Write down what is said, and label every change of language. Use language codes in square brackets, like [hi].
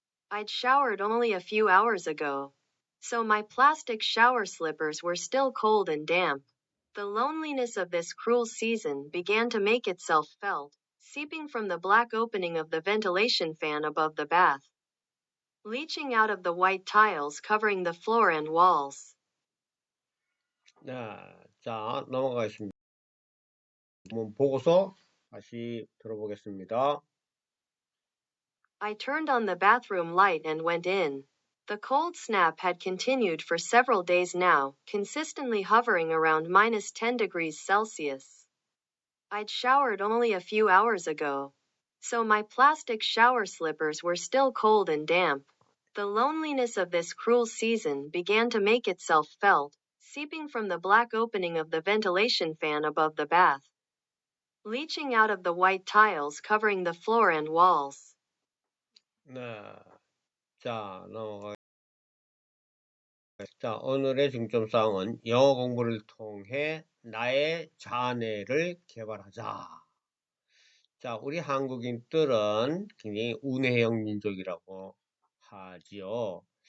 [en] I'd showered only a few hours ago, so my plastic shower slippers were still cold and damp. The loneliness of this cruel season began to make itself felt, seeping from the black opening of the ventilation fan above the bath, leaching out of the white tiles covering the floor and walls. [ko] 네, 자, 넘어가겠습니다. 한번 보고서 다시 들어보겠습니다. [en] I turned on the bathroom light and went in. The cold snap had continued for several days now, consistently hovering around minus 10 degrees Celsius. I'd showered only a few hours ago, so my plastic shower slippers were still cold and damp. The loneliness of this cruel season began to make itself felt, seeping from the black opening of the ventilation fan above the bath, leaching out of the white tiles covering the floor and walls. [ko] 네, 자, 자, 오늘의 중점사항은 영어 공부를 통해 나의 자아내를 개발하자. 자, 우리 한국인들은 굉장히 우뇌형 민족이라고 하지요.